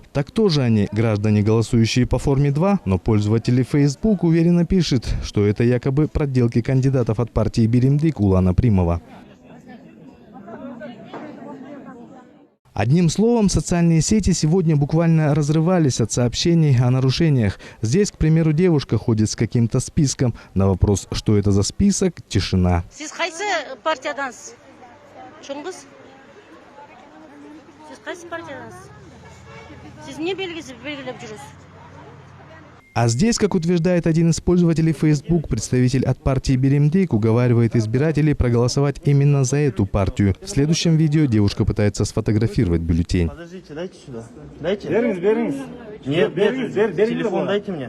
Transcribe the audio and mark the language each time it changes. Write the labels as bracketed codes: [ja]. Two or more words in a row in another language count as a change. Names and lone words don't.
[ru] Так тоже они, граждане, голосующие по форме 2, но пользователи Facebook уверенно пишут, что это якобы проделки кандидатов от партии Биримдик Улана Примова. Одним словом, социальные сети сегодня буквально разрывались от сообщений о нарушениях. Здесь, к примеру, девушка ходит с каким-то списком. На вопрос, что это за список, тишина. [ky] Сиз кайсы партиядансыз? Чоңгуз? Сиз кайсы партиядансыз? Сиз эмне белгилеп жүрөсүз? [ru] А здесь, как утверждает один из пользователей Facebook, представитель от партии Биримдик уговаривает избирателей проголосовать именно за эту партию. В следующем видео девушка пытается сфотографировать бюллетень. Подождите, дайте сюда. Дайте. Беріңіз. Нет, телефон дайте мне.